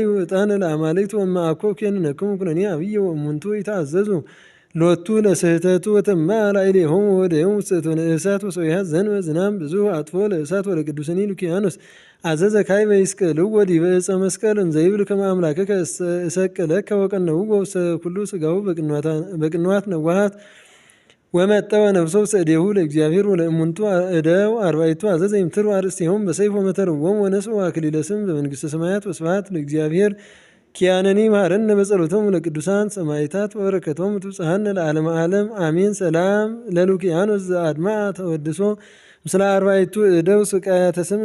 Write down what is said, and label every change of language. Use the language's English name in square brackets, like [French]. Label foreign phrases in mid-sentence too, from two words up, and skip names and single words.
[Geez] ዕጣነ ለአማልክት ወእመ አኮ ኮንነክሙ ኩነኔ አብየ ወእሙንቱ ይትአዘዙ ሎቱ ለስሕተቱ ወተማዕ ላዕሌሆሙ ወወደዮሙ ውስተ እቶነ እሳት ወሶቢሐ ዘንበ ዝናም ብዙሕ አጥፎ ለእሳት ወለቅዱስኒ ሉኪያኖስ አዘዘ ካዕበ ይስቀልዎ ዲበ ዕፀ መስቀል እንዘ ይብል ከመ አምላክከ እሰቅለከ ወቀነውዎ ውስተ ኩሉ ሥጋሁ በቅንዋት ነዋሃት ወመጠወ ነፍሶ ውስተ እዴሁ ለእግዚአብሔር ወለእሙንቱ እደው አርባዕቱ አዘዘ ይምትሩ አርእስቲሆሙ በሰይፍ ወመተርዎሙ ወነስኡ አክሊለ ስም በመንግሥተ ሰማያት ወስብሐት ለእግዚአብሔር ኪያነኒ ማረነ በጸሎቶሙ ለቅዱሳን ሰማዕታት ወበረከቶሙ ትብጽሐነ ለዓለመ ዓለም አሜን። ሰላም ለሉኪያኖስ ዘአድማ ተወድሶ ምስለ አርባዕቱ እደው ስቃያተ ስም